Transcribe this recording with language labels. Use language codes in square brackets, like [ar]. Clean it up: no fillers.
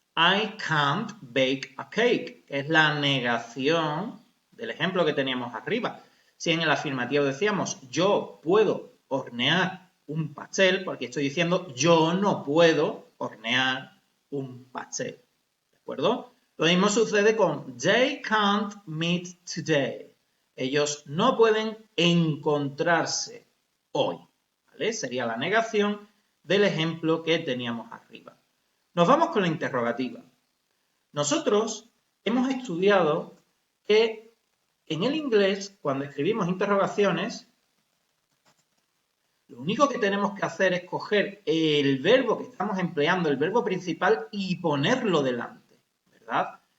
[en] I can't bake a cake, [es] que es la negación del ejemplo que teníamos arriba. Si en el afirmativo decíamos yo puedo hornear un pastel, porque estoy diciendo yo no puedo hornear un pastel. ¿De acuerdo? Lo mismo sucede con [en] they can't meet today. [es] Ellos no pueden encontrarse hoy. ¿Vale? Sería la negación del ejemplo que teníamos arriba. Nos vamos con la interrogativa. Nosotros hemos estudiado que en el inglés, cuando escribimos interrogaciones, lo único que tenemos que hacer es coger el verbo que estamos empleando, el verbo principal, y ponerlo delante, ¿verdad?